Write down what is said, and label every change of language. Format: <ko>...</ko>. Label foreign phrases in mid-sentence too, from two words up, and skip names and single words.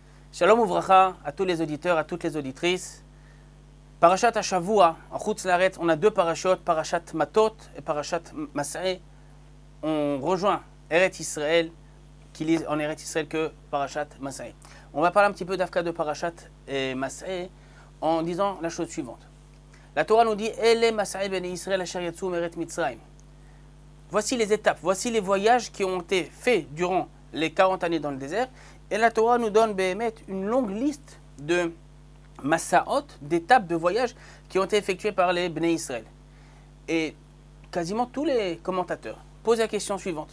<he>שלום וברכה</he> <fr>à tous les auditeurs, à toutes les auditrices.</fr> <he>פרשת השבוע,</he> <fr>en</fr> <he>חוץ לארץ,</he> <fr>on a deux parashot, Parashat Matot et Parashat Mas'eh. On rejoint Eretz Israël, qui lit en Eretz Israël que Parashat Mas'eh. On va parler un petit peu d'Afka de Parashat et Mas'eh en disant la chose suivante. La Torah nous dit</fr> <he>אלה מסעי בני ישראל אשר יצאו מארץ מצרים.</he> <fr>Voici les étapes, voici les voyages qui ont été faits durant les 40 années dans le désert. Et la Torah nous donne une longue liste de massaot, d'étapes de voyage qui ont été effectuées par les Bnei Israël. Et quasiment tous les commentateurs posent la question suivante.</fr>